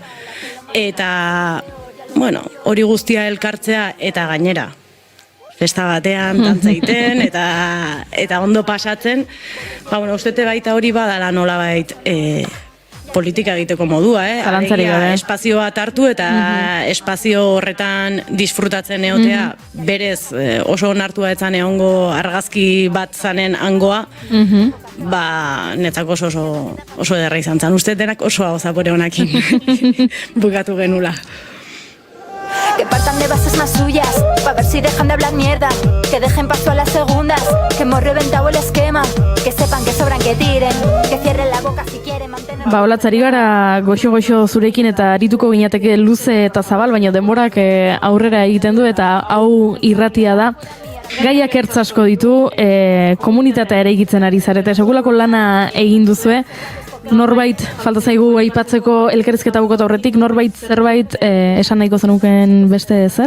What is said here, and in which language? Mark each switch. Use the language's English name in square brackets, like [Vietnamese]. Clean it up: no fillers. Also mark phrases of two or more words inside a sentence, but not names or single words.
[Basque] Eta, bueno, hori guztia elkartzea eta gainera festa batean dantza egiten eta ondo pasatzen, uste baita hori badala nolabait politika egiteko modua, alegia espazio bat hartu eta espazio horretan disfrutatzen egotea, berez oso onartua etzan egongo argazki bat zanen hangoa, netzako oso ederra izan zen. Uste denak oso hau zapore honakin bukatu genula. [Spanish] Que partan de bases más suyas, pa' ver si dejan de hablar mierda. Que dejen paso a las segundas, que hemos reventado el esquema. Que sepan que sobran, que tiren, que cierren la boca si quieren mantener... [Basque] Olatzari gara goxo-goxo zurekin eta arituko ginateke luze eta zabal, baina denborak aurrera egiten du eta hau irratia da. Gaiak ertz asko ditu, komunitatea ere egitzen ari zarete, segulako lana egin duzue. Norbait, falta zaigu aipatzeko elkarrizketa bukatu aurretik, norbait zerbait esan nahiko zenuken beste zer?